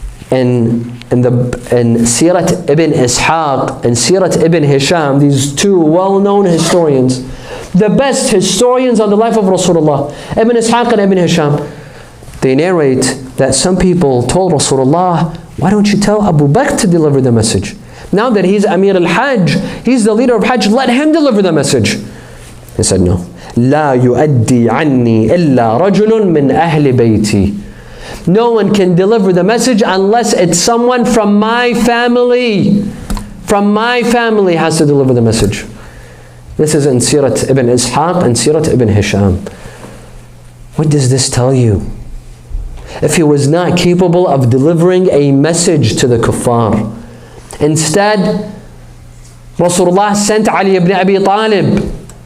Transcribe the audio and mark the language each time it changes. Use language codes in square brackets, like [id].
[en] in Sirat ibn Ishaq and Sirat ibn Hisham, these two well-known historians, the best historians on the life of Rasulullah, Ibn Ishaq and Ibn Hisham, they narrate that some people told Rasulullah, why don't you tell Abu Bakr to deliver the message? Now that he's Amir al-Hajj, he's the leader of Hajj, let him deliver the message. He said, no. [ar] لا يؤدي عني إلا رجل من أهل بيتي. [en] No one can deliver the message unless it's someone from my family. From my family has to deliver the message. This is in Sirat ibn Ishaq and Sirat ibn Hisham. What does this tell you? If he was not capable of delivering a message to the kuffar, instead Rasulullah sent Ali ibn Abi Talib.